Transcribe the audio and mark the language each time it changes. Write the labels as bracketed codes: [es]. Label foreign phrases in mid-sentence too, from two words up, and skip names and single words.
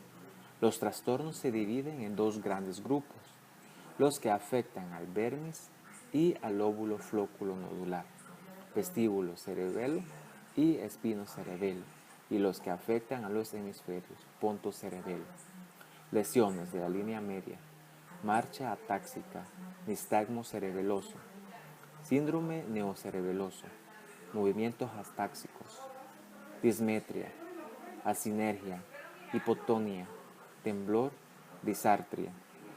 [es] Los trastornos se dividen en dos grandes grupos, los que afectan al vermis y al lóbulo flóculo nodular, vestíbulo cerebelo y espinocerebelo, y los que afectan a los hemisferios pontocerebelo. Lesiones de la línea media, marcha atáxica, nistagmo cerebeloso, síndrome neocerebeloso, movimientos atáxicos, dismetria, asinergia, hipotonía, temblor, disartria.